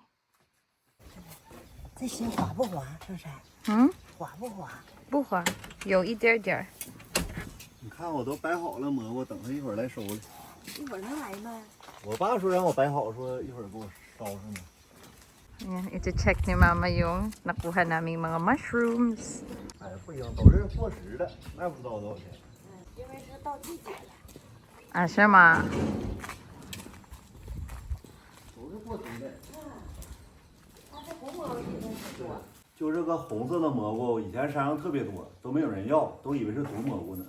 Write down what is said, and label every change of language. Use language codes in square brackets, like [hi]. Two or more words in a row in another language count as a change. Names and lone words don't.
[zh] 这鞋滑不滑？上山滑不滑？不滑，有一点点。你看我都摆好了蘑菇，等他一会儿来收了。一会儿能来吗？我爸说让我摆好，说一会儿给我捎上呢。 [tl] Ayan, iti-check ni Mama yung nakuha naming mga mushrooms. [zh] 哎，不行，都是过时的，卖不知道多少钱。因为是到季节了。 [tl] Ah, siya ma. [zh] 都是过时的。它这红毛也是多。就这个红色的蘑菇，以前山上特别多，都没有人要，都以为是毒蘑菇呢。